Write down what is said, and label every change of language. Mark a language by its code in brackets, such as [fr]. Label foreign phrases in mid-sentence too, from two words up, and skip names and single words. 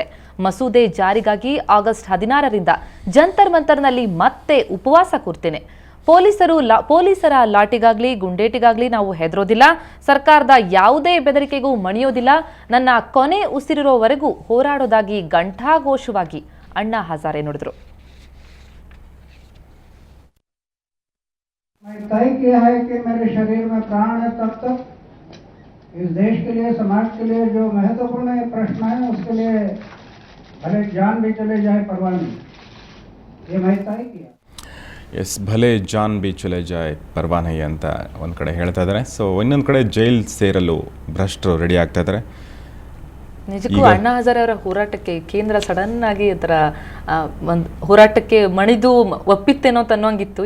[kn] ಮಸೂದೆ ಜಾರಿಗಾಗಿ ಆಗಸ್ಟ್ 16ರಿಂದ ಜಂತರ್ ಮಂತರ್ನಲ್ಲಿ ಮತ್ತೆ ಉಪವಾಸ ಕೂರ್ತೇನೆ. ಪೊಲೀಸರ ಲಾಟಿಗಾಗ್ಲಿ ಗುಂಡೇಟಿಗಾಗ್ಲಿ ನಾವು ಹೆದರೋದಿಲ್ಲ. ಸರ್ಕಾರದ ಯಾವುದೇ ಬೆದರಿಕೆಗೂ ಮಣಿಯೋದಿಲ್ಲ. ನನ್ನ ಕೊನೆ ಉಸಿರಿರೋವರೆಗೂ ಹೋರಾಡೋದಾಗಿ ಘಂಟಾಘೋಷವಾಗಿ ಅಣ್ಣಾ ಹಜಾರೆ ನುಡಿದ್ರು. [hi] तय किया है कि मेरे शरीर में प्राण है तब तक इस देश के लिए, समाज के लिए जो महत्वपूर्ण प्रश्न है उसके लिए भले जान भी चले जाए परवाह नहीं, ये मैं तय किया. [kn] ಎಸ್, [hi] भले जान भी चले जाए परवाह नहीं [kn] ಅಂತ ಒಂದು ಕಡೆ ಹೇಳ್ತಾ ಇದ್ದಾರೆ. ಸೊ ಇನ್ನೊಂದು ಕಡೆ ಜೈಲ್ ಸೇರಲು ಭ್ರಷ್ಟರು ರೆಡಿ ಆಗ್ತಾ ಇದ್ದಾರೆ. ನಿಜಕ್ಕೂ ಅಣ್ಣಾ ಹಜಾರೆ ಅವರ ಹೋರಾಟಕ್ಕೆ ಕೇಂದ್ರ ಸಡನ್ ಆಗಿ ಅದರ ಒಂದು ಹೋರಾಟಕ್ಕೆ ಮಣಿದು ಒಪ್ಪಿತ್ತೇನೋ ಅನ್ನೋಂಗಿತ್ತು.